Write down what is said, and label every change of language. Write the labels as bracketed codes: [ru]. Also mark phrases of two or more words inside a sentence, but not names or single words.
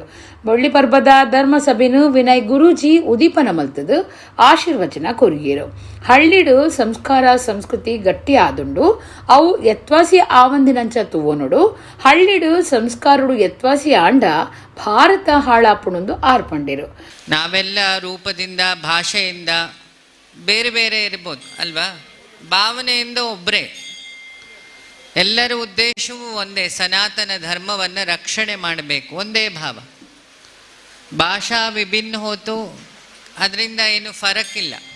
[tcy] ಬೊಳ್ಳಿ ಪರ್ಬದ ಧರ್ಮಸಭೆನು ವಿನಯ್ ಗುರೂಜಿ ಉದೀಪನ ಮಲ್ತದು ಆಶೀರ್ವಚನ ಕೊರಿಯರು. ಹಳ್ಳಿಡು ಸಂಸ್ಕಾರ ಸಂಸ್ಕೃತಿ ಗಟ್ಟಿ ಆದುಂಡು ಅವು ಎತ್ವಾಸಿ ಆವಂದಿನಂಚ ತೂವನುಡು ಹಳ್ಳಿಡು ಸಂಸ್ಕಾರುಡು ಎತ್ವಾಸಿ ಆಂಡ ಭಾರತ ಹಾಳಾಪುಣುಂದು ಆರ್ಪಂಡಿರು. [kn] ನಾವೆಲ್ಲ ರೂಪದಿಂದ ಭಾಷೆಯಿಂದ ಬೇರೆ ಬೇರೆ ಇರ್ಬೋದು ಅಲ್ವಾ, ಭಾವನೆಯಿಂದ ಒಬ್ಬರೇ. ಎಲ್ಲರ ಉದ್ದೇಶವೂ ಒಂದೇ, ಸನಾತನ ಧರ್ಮವನ್ನು ರಕ್ಷಣೆ ಮಾಡಬೇಕು, ಒಂದೇ ಭಾವ. ಭಾಷಾ ವಿಭಿನ್ನ ಹೋತು, ಅದರಿಂದ ಏನು ಫರಕ್ಕಿಲ್ಲ.